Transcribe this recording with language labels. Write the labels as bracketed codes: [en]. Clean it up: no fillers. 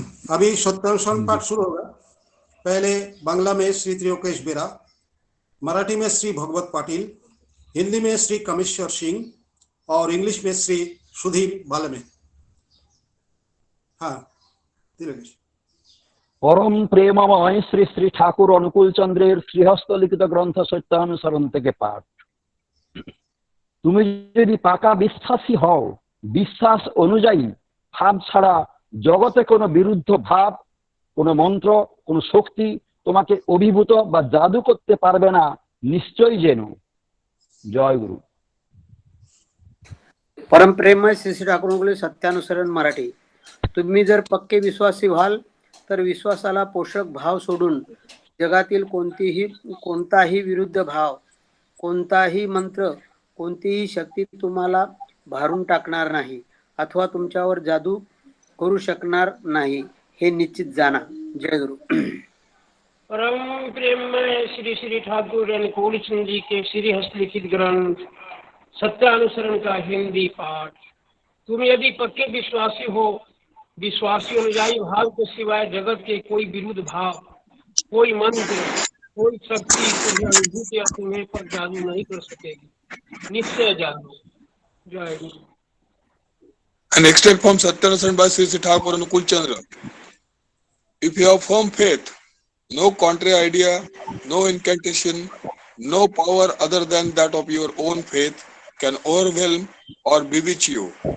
[hi] अभी सत्यानुशासन पाठ शुरू होगा। पहले बांग्ला में श्री त्रियोकेश बेरा, मराठी में श्री भगवत पाटिल, हिंदी में श्री कमेश्वर सिंह और इंग्लिश में श्री सुधीर बालमे। हाँ तिलकेश। [bn] परम प्रेममय श्री श्री ठाकुर अनुकूल चंद्रेर श्रीहस्त लिखित ग्रंथ सत्यानुसरण থেকে পাঠ। তুমি যদি পাকা বিশ্বাসী হও বিশ্বাস অনুযায়ী ভাব ছাড়া জগতে কোনো বিরুদ্ধ ভাব, কোনো মন্ত্র, কোনো শক্তি তোমাকে অভিভূত বা জাদু করতে পারবে না, নিশ্চয়ই জেনো। জয় [hi] गुरु। [mr] परम प्रेममय श्री श्री ठाकूरांकडे सत्यानुसरण मराठी। तुम्ही जर पक्के विश्वासी व्हाल तर विश्वासाला पोषक भाव सोडून जगातील कोणताही विरुद्ध भाव, कोणताही मंत्र, कोणतीही शक्ती तुम्हाला भारून टाकणार नाही अथवा तुमच्यावर जादू करू शकणार नाही, हे निश्चित जाना। जय गुरु। [hi] परम प्रेममय श्री श्री ठाकुर अनुकूल चंद जी के श्री हस्तलिखित ग्रंथ सत्यानुसरण का हिंदी पाठ। तुम यदि पक्के विश्वासी हो, विश्वासी अनुयायी भाव के सिवाय जगत के कोई विरुद्ध भाव, कोई मंत्र, कोई शक्ति तुम्हें अनुभूत या तुम्हें पर जादू नहीं कर सकेगी, निश्चय जानो। जय गुरु। [en] An extract from Satyanusaran by Sri Sri Thakur Anukul Chandra. If you have firm faith, no contrary idea, no incantation, no power other than that of your own faith can overwhelm or bewitch you.